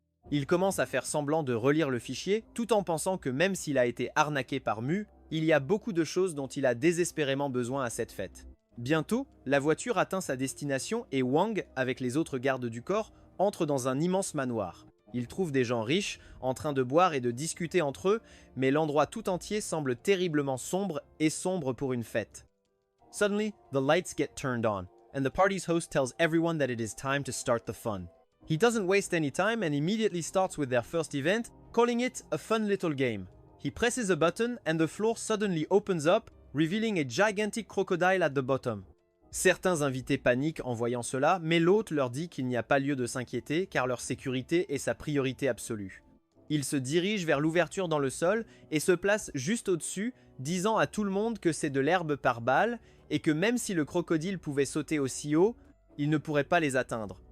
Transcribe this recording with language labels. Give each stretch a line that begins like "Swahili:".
French: Il commence à faire semblant de relire le fichier, tout en pensant que même s'il a été arnaqué par Mu, il y a beaucoup de choses dont il a désespérément besoin à cette fête. Bientôt, la voiture atteint sa destination et Wang, avec les autres gardes du corps, entre dans un immense manoir. Il trouve des gens riches, en train de boire et de discuter entre eux, mais l'endroit tout entier semble terriblement sombre et sombre pour une fête.
English: Suddenly, the lights get turned on, and the party's host tells everyone that it is time to start the fun. He doesn't waste any time and immediately starts with their first event, calling it a fun little game. He presses a button and the floor suddenly opens up, revealing a gigantic crocodile at the bottom.
French: Certains invités paniquent en voyant cela, mais l'hôte leur dit qu'il n'y a pas lieu de s'inquiéter car leur sécurité est sa priorité absolue. Il se dirige vers l'ouverture dans le sol et se place juste au-dessus, disant à tout le monde que c'est de l'herbe par balle et que même si le crocodile pouvait sauter aussi haut, il ne pourrait pas les atteindre.